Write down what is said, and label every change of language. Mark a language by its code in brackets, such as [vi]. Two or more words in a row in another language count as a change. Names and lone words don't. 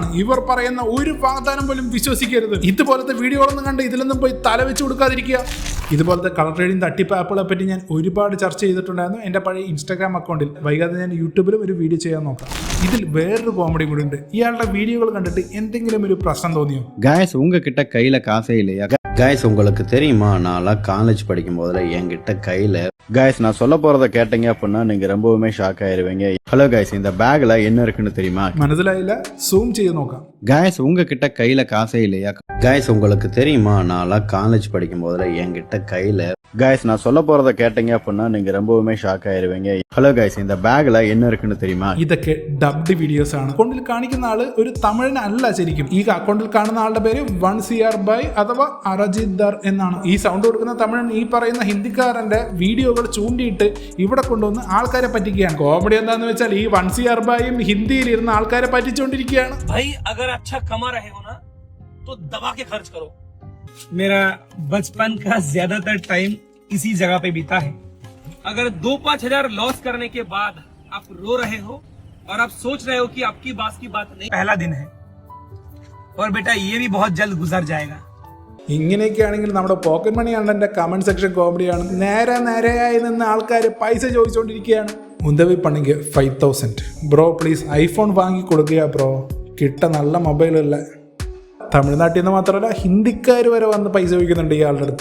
[ml] ഇവർ പറയുന്ന ഒരു വാഗ്ദാനം പോലും വിശ്വസിക്കരുത്. ഇതുപോലത്തെ വീഡിയോകളൊന്നും കണ്ട് ഇതിലൊന്നും പോയി തല വെച്ച് കൊടുക്കാതിരിക്കുക. ഇതുപോലത്തെ [en] colour trading [ml] തട്ടിപ്പ് ആപ്പുകളെ പറ്റി ഞാൻ ഒരുപാട് ചർച്ച ചെയ്തിട്ടുണ്ടായിരുന്നു എൻ്റെ പഴയ ഇൻസ്റ്റാഗ്രാം അക്കൗണ്ടിൽ. വൈകാതെ ഞാൻ യൂട്യൂബിലും ഒരു വീഡിയോ ചെയ്യാൻ നോക്കാം. ഇതിൽ വേറൊരു കോമഡി കൂടി ഉണ്ട്. ഇയാളുടെ വീഡിയോകൾ കണ്ടിട്ട് എന്തെങ്കിലും ഒരു പ്രശ്നം തോന്നിയോ? [ta] गाइस உங்ககிட்ட கையில காசே இல்லையா? गाइस உங்களுக்கு தெரியுமா, நான்லாம் காலேஜ் படிக்கும் போதுல என்கிட்ட கையில गाइस நான் சொல்ல போறத கேட்டீங்க அப்படின்னா நீங்க ரொம்பவுமே ஷாக் ஆயிருவீங்க. [en] hello guys, [ta] இந்த பேக்ல என்ன இருக்குன்னு தெரியுமா? [ml] മനസ്സിലായില്ല? സൂം ചെയ്ത് നോക്കാം. [ta] गाइस உங்ககிட்ட கையில காசே இல்லையா? गाइस உங்களுக்கு தெரியுமா, நான்லாம் காலேஜ் படிக்கும் போதுல என்கிட்ட கையில गाइस நான் சொல்ல போறத கேட்டீங்க அப்படின்னா நீங்க ரொம்பவுமே ஷாக் ஆயிருவீங்க. [en] hello guys, [ta] இந்த பேக்ல என்ன இருக்குன்னு தெரியுமா? [ml] ഇതൊക്കെ [en] dubbed videos [ml] ആണ്. അക്കൗണ്ടിൽ കാണിക്കുന്ന ആള് ഒരു തമിഴനല്ല ശരിക്കും. ഈ അക്കൗണ്ടിൽ കാണുന്ന ആളുടെ പേര് 1CR ബൈ അഥവാ അരജിത് ദർ എന്നാണ്. ഈ സൗണ്ട് കൊടുക്കുന്ന തമിഴൻ ഈ പറയുന്ന ഹിന്ദിക്കാരന്റെ വീഡിയോകൾ ചൂണ്ടിയിട്ട് ഇവിടെ കൊണ്ടുവന്ന് ആൾക്കാരെ പറ്റിക്കുകയാണ്. കോമഡി എന്താന്ന് വെച്ചാൽ ഈ 1CR ബൈയും ഹിന്ദിയിൽ ഇരുന്ന് ആൾക്കാരെ പറ്റിച്ചുകൊണ്ടിരിക്കുകയാണ്. [hi] मेरा बचपन का ज्यादातर टाइम इसी जगह पे बीता है. अगर 2-5 हजार लॉस करने के बाद आप रो रहे हो और आप सोच रहे हो कि आपकी बात की बात नहीं, पहला दिन है और बेटा ये भी बहुत जल्द गुजर जाएगा. [ml] ഇങ്ങനെയൊക്കെയാണെങ്കിൽ നമ്മുടെ [en] pocket money [ml] അണ്ണന്റെ [en] comment section [ml] കോമഡിയാണ്. നേരെയായി നിന്ന് ആൾക്കാർ പൈസ ചോദിച്ചുകൊണ്ടിരിക്കുകയാണ്. ഉദവി പണിക്ക് 5000 ബ്രോ പ്ലീസ് ഐഫോൺ വാങ്ങി കൊടുക്കുക ബ്രോ, കിട്ട നല്ല മൊബൈലല്ല. തമിഴ്നാട്ടിൽ നിന്ന് മാത്രമല്ല ഹിന്ദിക്കാർ വരെ വന്ന് പൈസ ചോദിക്കുന്നുണ്ട് ഇയാളുടെ അടുത്ത്.